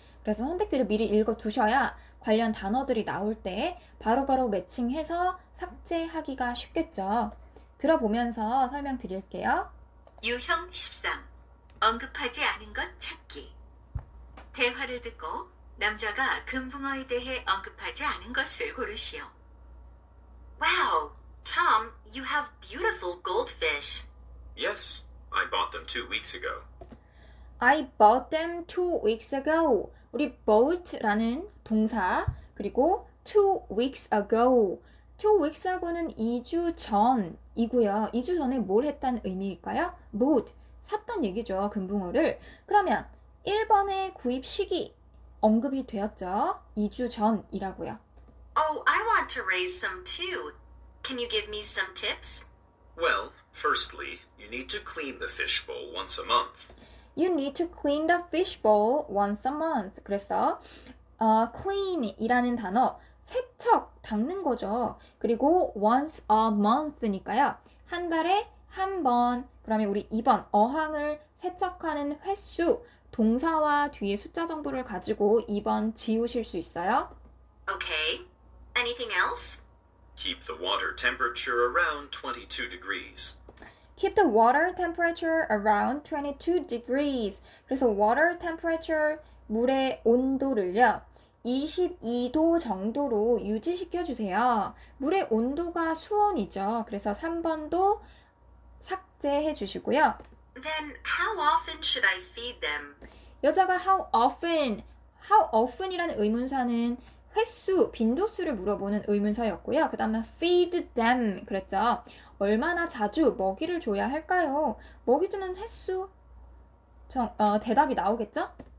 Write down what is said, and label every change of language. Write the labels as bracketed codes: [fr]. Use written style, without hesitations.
[ko] 그래서 선택지를 미리 읽어두셔야 관련 단어들이 나올 때 바로바로 매칭해서 삭제하기가 쉽겠죠. 들어보면서 설명드릴게요. 유형 13. 언급하지 않은 것 찾기. 대화를 듣고 남자가 금붕어에 대해 언급하지 않은 것을 고르시오. [en] Wow, Tom, you have beautiful goldfish. Yes, I bought them 2 weeks ago. I bought them 2 weeks ago. [ko] 우리 bought라는 동사 그리고 [en] 2 weeks ago. [ko] 2 weeks ago는 2주 전이고요. 2주 전에 뭘 했다는 의미일까요? bought, 샀단 얘기죠. 금붕어를. 그러면 1번의 구입 시기 언급이 되었죠. 2주 전이라고요. [en] Oh, I want to raise some too. Can you give me some tips? Well, firstly, you need to clean the fishbowl once a month. You need to clean the fishbowl once a month. [ko] 그래서 clean 이라는 단어 세척, 닦는 거죠. [en] 그리고 once a month니까요. [ko] 한 달에 한 번. 그러면 우리 2번 어항을 세척하는 횟수 동사와 뒤에 숫자 정보를 가지고 2번 지우실 수 있어요. [en] Okay. Anything else? Keep the water temperature around 22 degrees. Keep the water temperature around 22 degrees. [ko] 그래서 water temperature, 물의 온도를요. 22도 정도로 유지시켜주세요. 물의 온도가 수온이죠. 그래서 3번도 삭제해 주시고요. [en] Then how often should I feed them? [ko] 여자가 how often 이라는 의문사는 횟수, 빈도수를 물어보는 의문사였고요. 그 다음에 feed them 그랬죠. 얼마나 자주 먹이를 줘야 할까요? 먹이 주는 횟수, 대답이 나오겠죠?